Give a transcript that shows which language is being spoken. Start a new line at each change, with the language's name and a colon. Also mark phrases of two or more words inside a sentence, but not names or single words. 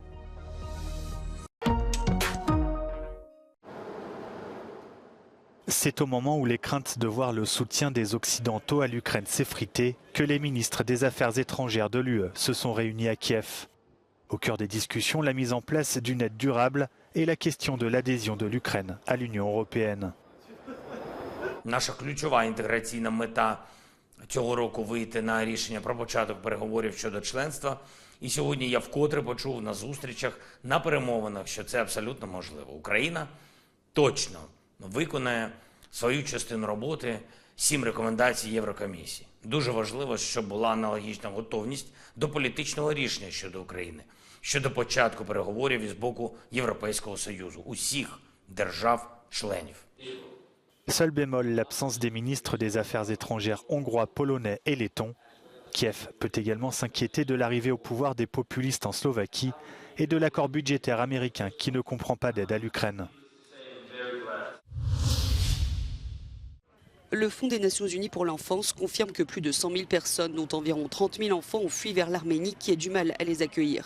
French: C'est au moment où les craintes de voir le soutien des Occidentaux à l'Ukraine s'effriter que les ministres des Affaires étrangères de l'UE se sont réunis à Kiev. Au cœur des discussions, la mise en place d'une aide durable et la question de l'adhésion de l'Ukraine à l'Union européenne.
Ukrainian: Наша ключова інтеграційна мета цього року – вийти на рішення про початок переговорів щодо членства. І сьогодні я вкотре почув на зустрічах, на перемовинах, що це абсолютно можливо. Україна точно виконає свою частину роботи, 7 рекомендацій Єврокомісії. Дуже важливо, щоб була аналогічна готовність до політичного рішення щодо України, щодо початку переговорів із боку Європейського Союзу, усіх держав-членів.
French: Seul bémol, l'absence des ministres des Affaires étrangères hongrois, polonais et lettons. Kiev peut également s'inquiéter de l'arrivée au pouvoir des populistes en Slovaquie et de l'accord budgétaire américain qui ne comprend pas d'aide à l'Ukraine. Le Fonds des Nations Unies pour l'enfance confirme que plus de 100 000 personnes, dont environ 30 000 enfants, ont fui vers l'Arménie qui a du mal à les accueillir.